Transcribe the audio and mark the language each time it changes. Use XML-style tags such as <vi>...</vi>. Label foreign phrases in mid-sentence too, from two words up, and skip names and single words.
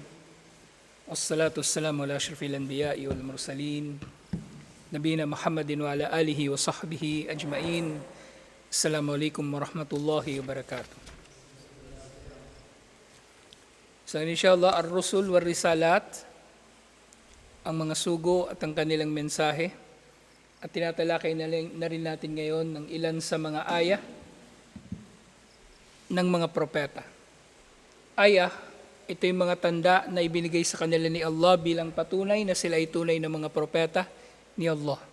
<ar>والصلاة والسلام على أشرف الأنبياء والمرسلين. نبينا محمد وعلى آله وصحبه أجمعين. السلام عليكم ورحمة الله وبركاته. So إن شاء الله، الرسل والرسالات,</ar> <tl>ang mga sugo at ang kanilang mensahe. At tinatalakay na rin natin ngayon ng ilan sa mga aya ng mga propeta. Aya, ito yung mga tanda na ibinigay sa kanila ni Allah bilang patunay na sila ay tunay na mga propeta ni Allah.</tl>